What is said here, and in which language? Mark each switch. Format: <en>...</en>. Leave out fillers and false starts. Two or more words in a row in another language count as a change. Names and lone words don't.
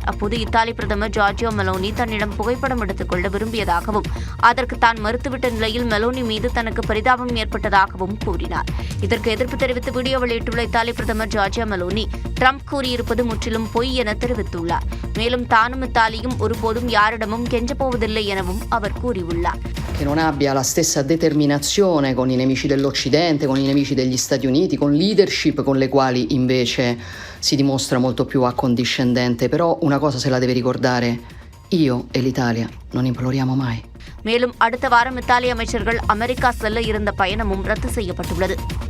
<ta>அப்போது இத்தாலி பிரதமர் ஜார்ஜியா மெலோனி தன்னிடம் புகைப்படம் எடுத்துக் கொள்ள விரும்பியதாகவும் அதற்கு தான் மறுத்துவிட்ட நிலையில் மெலோனி மீது தனக்கு பரிதாபம் ஏற்பட்டதாகவும் கூறினார். இதற்கு எதிர்ப்பு தெரிவித்து வீடியோ வெளியிட்டுள்ள இத்தாலி பிரதமர் ஜார்ஜியா மெலோனி ட்ரம்ப் கூறியிருப்பது முற்றிலும் பொய் என தெரிவித்துள்ளார். மேலும் தானும் இத்தாலியும் ஒருபோதும் யாரிடமும் கெஞ்சப்போவதில்லை எனவும் அவர் கூறியுள்ளார்.</ta> <it>Che non abbia la stessa determinazione con i nemici dell'Occidente, con i nemici degli Stati Uniti, con leadership con le quali invece si dimostra molto più accondiscendente. Però una cosa se la deve ricordare, io e l'Italia non imploriamo mai.</it> <ta>மேலும் அடுத்த வாரம் இத்தாலி அமைச்சர்கள் அமெரிக்கா செல்ல இருந்த பயணமும் ரத்து செய்யப்பட்டுள்ளது.</ta>